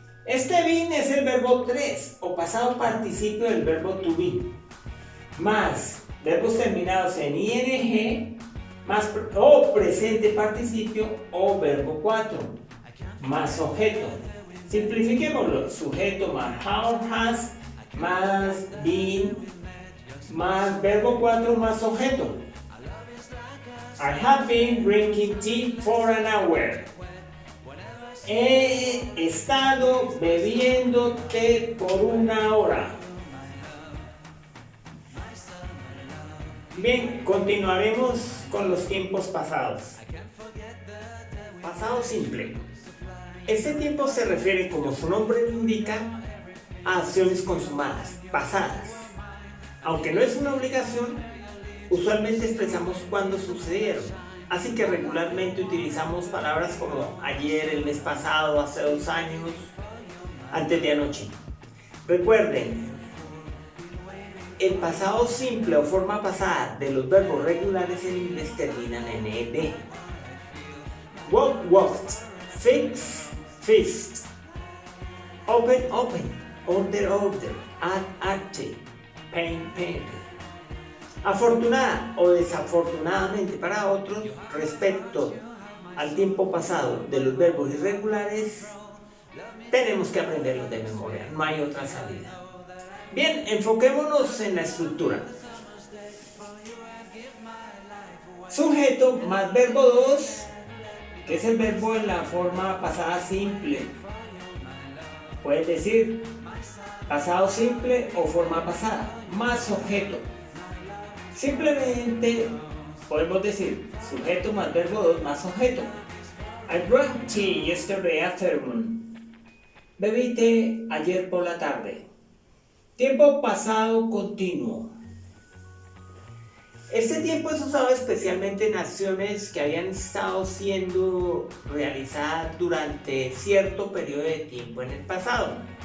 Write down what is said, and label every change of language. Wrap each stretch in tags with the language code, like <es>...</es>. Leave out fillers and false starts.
<es>Este been es el verbo 3 o pasado participio del verbo to be, más verbos terminados en ing, más o presente participio o verbo 4, más objeto. Simplifiquémoslo, sujeto más how, has, más been, más verbo 4, más objeto.</es> <en>I have been drinking tea for an hour.</en> <es>He estado bebiendo té por una hora. Bien, continuaremos con los tiempos pasados. Pasado simple. Este tiempo se refiere, como su nombre lo indica, a acciones consumadas, pasadas. Aunque no es una obligación, usualmente expresamos cuándo sucedieron. Así que regularmente utilizamos palabras como ayer, el mes pasado, hace 2 años, antes de anoche. Recuerden, el pasado simple o forma pasada de los verbos regulares en inglés terminan en ed.</es> <en>Walk, walked, fix, fixed, open, open, order, order, add, added, paint, painted.</en> <es>Afortunada o desafortunadamente para otros, respecto al tiempo pasado de los verbos irregulares, tenemos que aprenderlos de memoria, no hay otra salida. Bien, enfoquémonos en la estructura. Sujeto más verbo 2, que es el verbo en la forma pasada simple. Puedes decir pasado simple o forma pasada, más objeto. Simplemente podemos decir sujeto más verbo 2 más objeto.</es> <en>I drank tea yesterday afternoon.</en> <es>Bebí té ayer por la tarde. Tiempo pasado continuo. Este tiempo es usado especialmente en acciones que habían estado siendo realizadas durante cierto periodo de tiempo en el pasado.</es>